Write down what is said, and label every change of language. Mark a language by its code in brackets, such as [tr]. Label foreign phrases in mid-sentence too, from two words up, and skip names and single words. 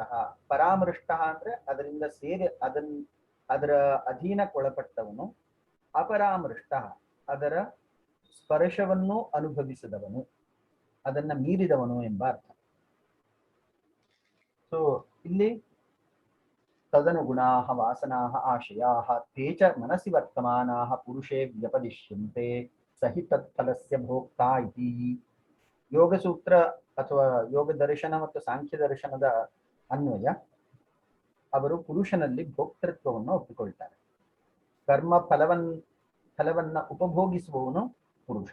[kn] ಪರಾಮೃಷ್ಟ ಅಂದ್ರೆ ಅದರಿಂದ ಅದರ ಅಧೀನಕ್ಕೊಳಪಟ್ಟವನು. ಅಪರಾಮೃಷ್ಟ ಅದರ ಸ್ಪರ್ಶವನ್ನು ಅನುಭವಿಸಿದವನು, ಅದನ್ನ ಮೀರಿದವನು ಎಂಬ ಅರ್ಥ. [sa] ಸೊ ಇಲ್ಲಿ ತದನುಗುಣಾಃ ವಾಸನಾಃ ಆಶಯಾಃ ತೇ ಚ ಮನಸಿ ವರ್ತಮಾನಾಃ ಪುರುಷೇ ವ್ಯಪದಿಶ್ಯಂತೆ ಸಹಿ ತತ್ಫಲಸ್ಯ ಭೋಕ್ತಾ ಇತಿ. [kn] ಯೋಗ ಸೂತ್ರ ಅಥವಾ ಯೋಗ ದರ್ಶನ ಮತ್ತು ಸಾಂಖ್ಯ ದರ್ಶನದ ಅನ್ವಯ ಅವರು ಪುರುಷನಲ್ಲಿ ಭೋಕ್ತೃತ್ವವನ್ನು ಒಪ್ಪಿಕೊಳ್ತಾರೆ. ಕರ್ಮ ಫಲವನ್ನ ಉಪಭೋಗಿಸುವವನು ಪುರುಷ.